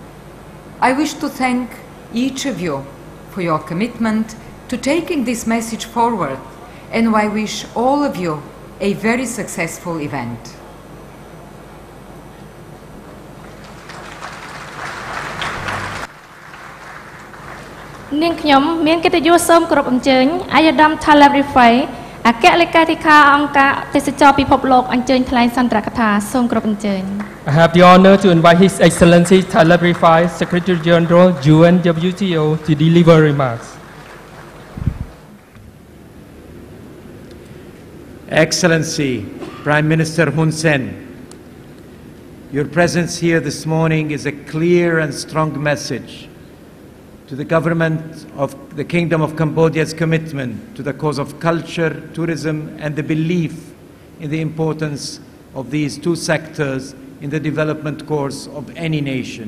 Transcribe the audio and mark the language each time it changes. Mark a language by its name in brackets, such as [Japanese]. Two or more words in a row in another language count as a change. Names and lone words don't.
[English] I wish to thank each of you for your commitment to taking this message forward, and I wish all of you a very successful event. [Khmer] Taleb Rifai អគ្គលេខាធិការអង្គការទេសចរពិភពលោកអញ្ជើញថ្លែងសន្ទរកថាសូមគោរពអញ្ជើញ [English] I have the honor to invite His Excellency Taleb Rifai, Secretary General, UNWTO, to deliver remarks. Excellency, Prime Minister Hun Sen, your presence here this morning is a clear and strong message to the government of the Kingdom of Cambodia's commitment to the cause of culture, tourism, and the belief in the importance of these two sectors in the development course of any nation.